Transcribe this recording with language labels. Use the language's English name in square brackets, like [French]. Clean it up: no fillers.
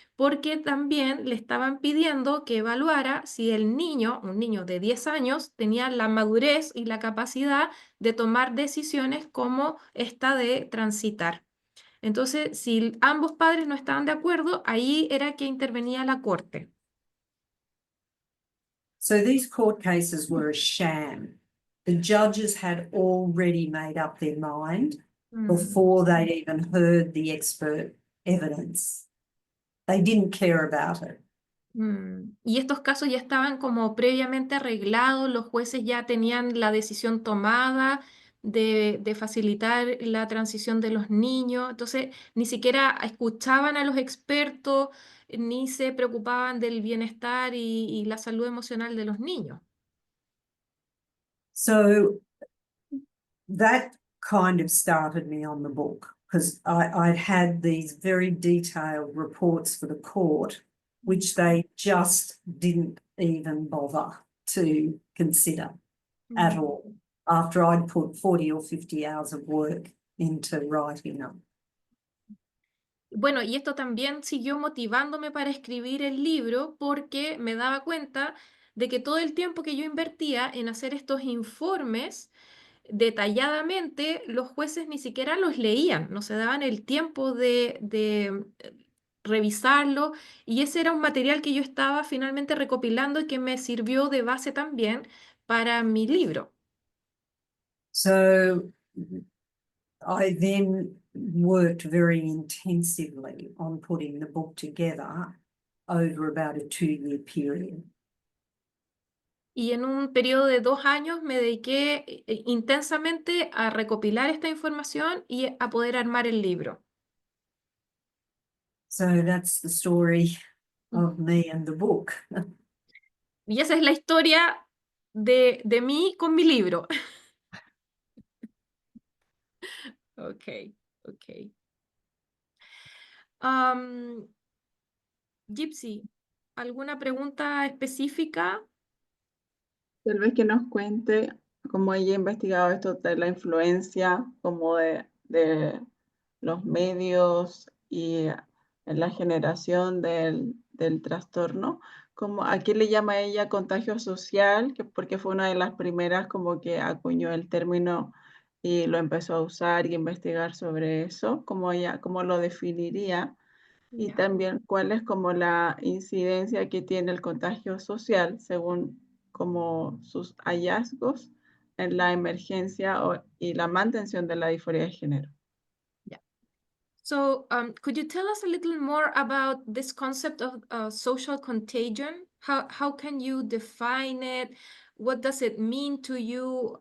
[Spanish] porque también le estaban pidiendo que evaluara si el niño, un niño de 10 años, tenía la madurez y la capacidad de tomar decisiones como esta de transitar. Entonces, si ambos padres no estaban de acuerdo, ahí era que intervenía la corte. [English] So these court cases were a sham. The judges had already made up their mind Mm. before they'd even heard the expert evidence. They didn't care about it. [Spanish] Y estos casos ya estaban como previamente arreglados, los jueces ya tenían la decisión tomada de facilitar la transición de los niños, entonces ni siquiera escuchaban a los expertos, ni se preocupaban del bienestar y la salud emocional de los niños. [English] So that kind of started me on the book because I'd had these very detailed reports for the court, which they just didn't even bother to consider at Mm. all after I'd put 40 or 50 hours of work into writing them. [Spanish] Bueno, y esto también siguió motivándome para escribir el libro porque me daba cuenta de que todo el tiempo que yo invertía en hacer estos informes detalladamente, los jueces ni siquiera los leían, no se daban el tiempo de revisarlo, y ese era un material que yo estaba finalmente recopilando y que me sirvió de base también para mi libro. [English] So I then worked very intensively on putting the book together over about a 2-year period. [Spanish] Y en un periodo de 2 años me dediqué intensamente a recopilar esta información y a poder armar el libro. [English] So that's the story of me and the book. [Spanish] Y esa es la historia de mí con mi libro. Ok, ok. Gypsy, ¿alguna pregunta específica? Tal vez que nos cuente cómo ella ha investigado esto de la influencia como de los medios y en la generación del trastorno, como a qué le llama ella contagio social, que porque fue una de las primeras como que acuñó el término y lo empezó a usar y investigar sobre eso, como ella, cómo lo definiría. Y Ya. también cuál es como la incidencia que tiene el contagio social según como sus hallazgos en la emergencia y la mantención de la disforia de género. [English] So, could you tell us a little more about this concept of social contagion? How can you define it? What does it mean to you?